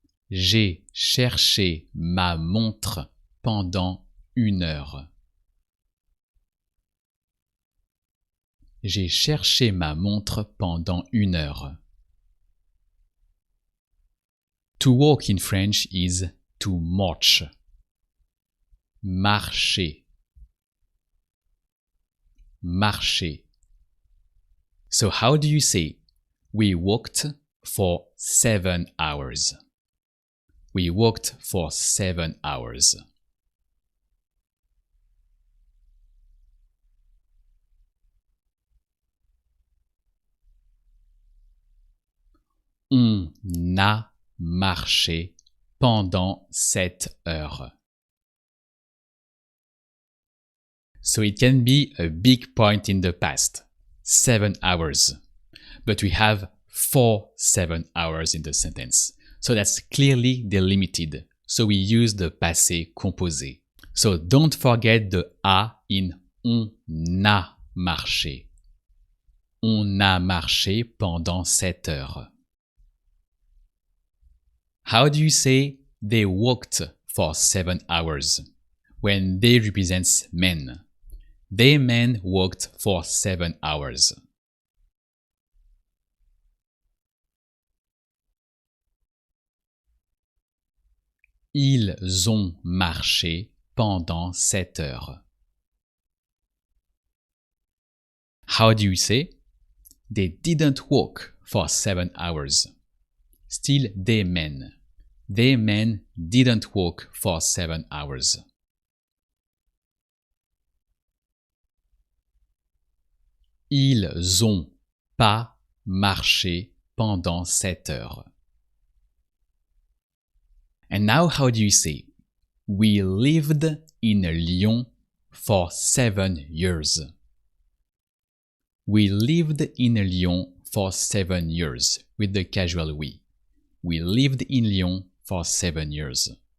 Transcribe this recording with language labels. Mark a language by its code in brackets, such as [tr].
[fr] J'ai cherché ma montre pendant 1 heure. J'ai cherché ma montre pendant 1 heure. [en] To walk in French is to march. Marcher. Marcher. So how do you say, we walked for 7 hours? We walked for 7 hours. [fr] On a marché pendant 7 heures. [en] So it can be a big point in the past, 7 hours. But we have 7 hours in the sentence. So that's clearly delimited. So we use the passé composé. So don't forget the a in [fr] on a marché. On a marché pendant 7 heures. [en] How do you say they walked for 7 hours when they represents men? They men walked for 7 hours. [fr] Ils ont marché pendant 7 heures. [en] How do you say? They didn't walk for 7 hours. Still they men. They men didn't walk for 7 hours. [fr] Ils ont pas marché pendant 7 heures. [en] And now how do you say? We lived in Lyon for 7 years. We lived in Lyon for 7 years with the casual we. We lived in Lyon for 7 years.